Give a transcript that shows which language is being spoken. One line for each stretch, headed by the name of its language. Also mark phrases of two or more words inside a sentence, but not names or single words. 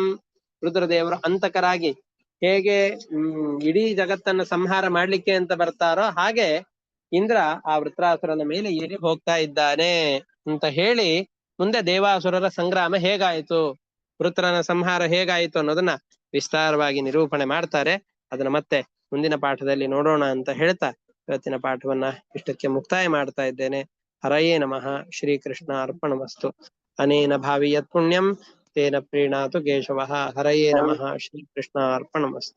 Kannada: ರುದ್ರದೇವರು ಅಂತಕರಾಗಿ ಹೇಗೆ ಇಡೀ ಜಗತ್ತನ್ನ ಸಂಹಾರ ಮಾಡ್ಲಿಕ್ಕೆ ಅಂತ ಬರ್ತಾರೋ ಹಾಗೆ ಇಂದ್ರ ಆ ವೃತ್ರಾಸುರನ ಮೇಲೆ ಏರಿ ಹೋಗ್ತಾ ಇದ್ದಾನೆ ಅಂತ ಹೇಳಿ ಮುಂದೆ ದೇವಾಸುರರ ಸಂಗ್ರಾಮ ಹೇಗಾಯಿತು, ವೃತ್ರನ ಸಂಹಾರ ಹೇಗಾಯಿತು ಅನ್ನೋದನ್ನ ವಿಸ್ತಾರವಾಗಿ ನಿರೂಪಣೆ ಮಾಡ್ತಾರೆ. ಅದನ್ನ ಮತ್ತೆ ಮುಂದಿನ ಪಾಠದಲ್ಲಿ ನೋಡೋಣ ಅಂತ ಹೇಳ್ತಾ ಇವತ್ತಿನ ಪಾಠವನ್ನ ಇಷ್ಟಕ್ಕೆ ಮುಕ್ತಾಯ ಮಾಡ್ತಾ ಇದ್ದೇನೆ.
Sanskrit: ಹರಯೇ ನಮಃ. ಶ್ರೀಕೃಷ್ಣ ಅರ್ಪಣಮಸ್ತು. ಅನೇನ ಭಾವಿ ಯತ್ ಪುಣ್ಯಂ ತೇನ ಪ್ರೀಣಾತು ಕೇಶವಃ. ಹರಯೇ ನಮಃ. ಶ್ರೀಕೃಷ್ಣ ಅರ್ಪಣಮಸ್ತು.